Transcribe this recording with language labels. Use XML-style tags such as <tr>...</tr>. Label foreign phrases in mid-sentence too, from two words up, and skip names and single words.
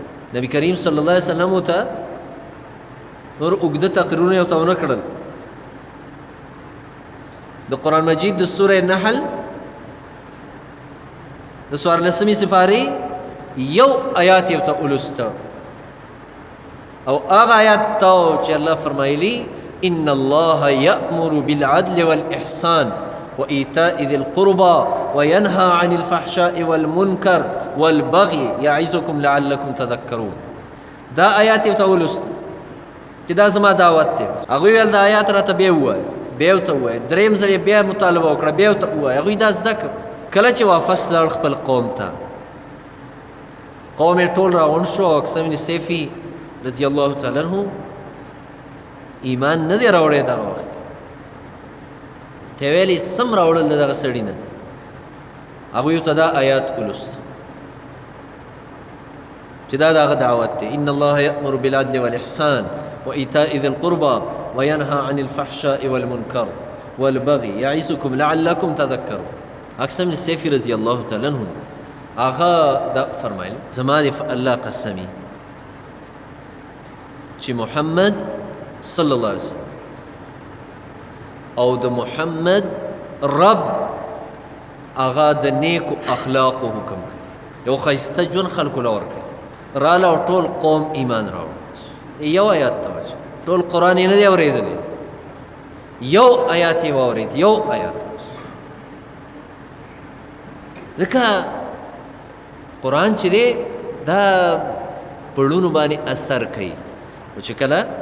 <ps>نبي کریم</ps> <ar>صلی الله علیه وسلم</ar> <ps>ورته نور اوږده تقریرونه یې ورته ونه کړل. د قرآن مجید د سوره نحل د 14مې سپارې یو آیات یې ورته ولوسته، او هغه آیات ته چې الله فرمایلی</ps> <ar>ان الله یأمر بالعدل والإحسان وإيتاء ذي القربى وينهى عن الفحشاء والمنكر والبغي يعظكم لعلكم تذكرون.</ar> <ps>دا آیات یې ورته ولوسته چې دا زما دعوت دی. هغوی ویل دا آیات راته بیا ووایه، بیا ورته ووایه، درېیم ځل یې بیا مطالبه وکړه، بیا ورته ووایه. هغوی دا زده کړه. کله چې واپس لاړ خپل قوم ته، قوم یې ټول راغونډ شو. او اقسم بن سیفي</ps> <ar>رضی الله تعالی عنه</ar> <ps>ایمان نه دی راوړی دغه وخت. ته ویلې سم راوړل د دغه سړي نه. هغوی ورته دا آیات ولوست چې دا د هغه دعوت دی.</ps> <ar>ان الله یأمر بالعدل والإحسان وإيتاء ذي القربى وينهى عن الفحشاء والمنكر والبغي يعظكم لعلكم تذكرون.</ar> <ps>اقسم بن سیفي</ps> <ar>رضی الله تعالی عنه</ar> <ps>هغه دا فرمایل زما د الله قسمی چې محمد صلی</ps> <ar>الله علیه وسلم</ar> <ps>او د محمد رب هغه د نیکو اخلاقو حکم کوي یو ښایسته ژوند خلکو له ورکوي راله او ټول قوم ایمان راوړي یو آیات ته وجه ټول قرآن یې نه دی اورېدلی یو آیات یې واورېد یو آیات ځکه قرآن چې دی دا پړونو باندې اثر کوي او چې کله</ps>